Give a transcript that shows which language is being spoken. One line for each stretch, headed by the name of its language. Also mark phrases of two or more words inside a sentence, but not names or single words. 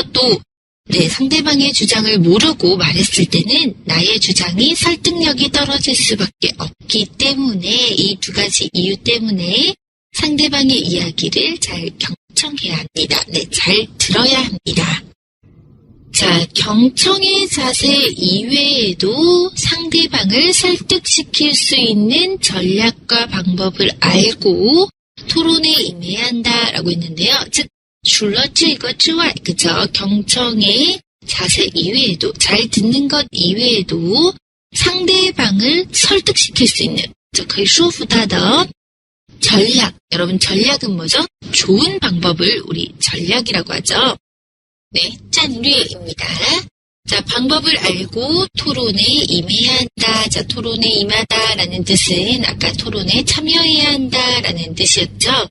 Korean: 또 상대방의 주장을 모르고 말했을 때는 나의 주장이 설득력이 떨어질 수밖에 없기 때문에 이 두 가지 이유 때문에 상대방의 이야기를 잘 경청해야 합니다. 잘 들어야 합니다. 자, 경청의 자세 이외에도 상대방을 설득시킬 수 있는 전략과 방법을 알고 토론에 임해야 한다라고 했는데요. 즉,
Chinese: 除了这个之外,
Korean: 그죠? 경청의 자세 이외에도, 잘 듣는 것 이외에도 상대방을 설득시킬 수 있는, 그이
Chinese: 说服他的
Korean: 전략. 여러분, 전략은 뭐죠? 좋은 방법을 우리 전략이라고 하죠. 战略입니다. 자, 방법을 알고 토론에 임해야 한다. 자, 토론에 임하다라는 뜻은 아까 토론에 참여해야 한다라는 뜻이었죠.